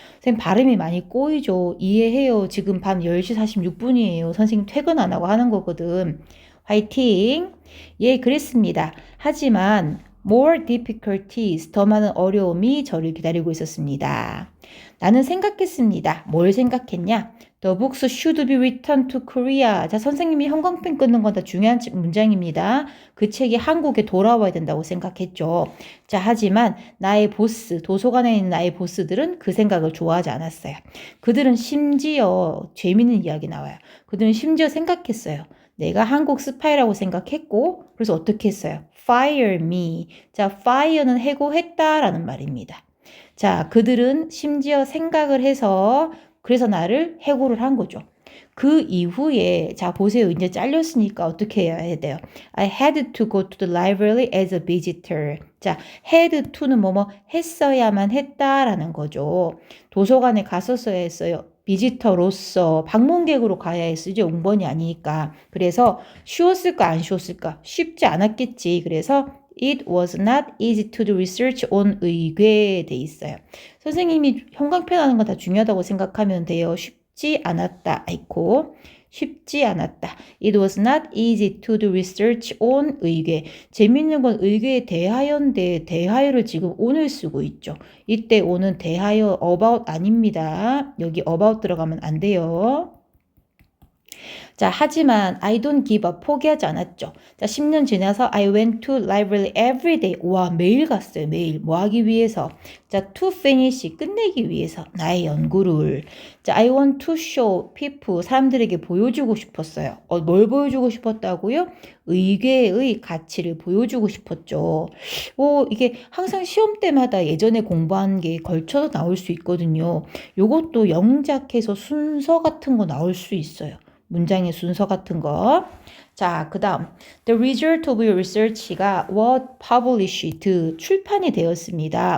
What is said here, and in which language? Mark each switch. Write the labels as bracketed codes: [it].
[ko] 선생님 발음이 많이 꼬이죠. 이해해요. 지금 밤 10시 46분이에요. 선생님 퇴근 안 하고 하는 거거든. 화이팅! 예, 그랬습니다. 하지만 more difficulties, 더 많은 어려움이 저를 기다리고 있었습니다. 나는 생각했습니다. 뭘 생각했냐? [en] The books should be returned to Korea. [ko] 자, 선생님이 형광펜 끊는 건 다 중요한 문장입니다. 그 책이 한국에 돌아와야 된다고 생각했죠. 자, 하지만 나의 보스, 도서관에 있는 나의 보스들은 그 생각을 좋아하지 않았어요. 그들은 심지어 재미있는 이야기 나와요. 그들은 심지어 생각했어요. 내가 한국 스파이라고 생각했고, 그래서 어떻게 했어요? [en] Fire me. [ko] 자, fire는 해고했다라는 말입니다. 자, 그들은 심지어 생각을 해서 그래서 나를 해고를 한 거죠. 그 이후에 자 보세요. 이제 잘렸으니까 어떻게 해야 돼요? [en] I had to go to the library as a visitor. [ko] 자, had to는 뭐뭐 했어야만 했다라는 거죠. 도서관에 갔었어야 했어요. 비지터로서 방문객으로 가야 했으죠. 옹번이 아니니까. 그래서 쉬웠을까 안 쉬웠을까? 쉽지 않았겠지. [en] 그래서 It was not easy to do research on 의궤에 돼 있어요. [ko] 선생님이 형광펜 하는 건 다 중요하다고 생각하면 돼요. 쉽지 않았다. 아이코. 쉽지 않았다. [en] It was not easy to do research on 의궤. [ko] 재밌는 건 의궤에 대하여인데 대하여를 지금 on을 쓰고 있죠. 이때 on은 대하여 about 아닙니다. 여기 about 들어가면 안 돼요. [en] 자, 하지만 I don't give up. [ko] 포기하지 않았죠. [en] 자, 10년 지나서 I went to library every day. [ko] 와, 매일 갔어요. 매일. 뭐 하기 위해서? 자, to finish. 끝내기 위해서. [en] 나의 연구를. 자, I want to show people. [ko] 사람들에게 보여주고 싶었어요. 뭘 보여주고 싶었다고요? 의궤의 가치를 보여주고 싶었죠. 이게 항상 시험 때마다 예전에 공부한 게 걸쳐서 나올 수 있거든요. 요것도 영작해서 순서 같은 거 나올 수 있어요. 문장의 순서 같은 거. [en] 자, 그 다음 The result of your research가 was published 출판이 되었습니다.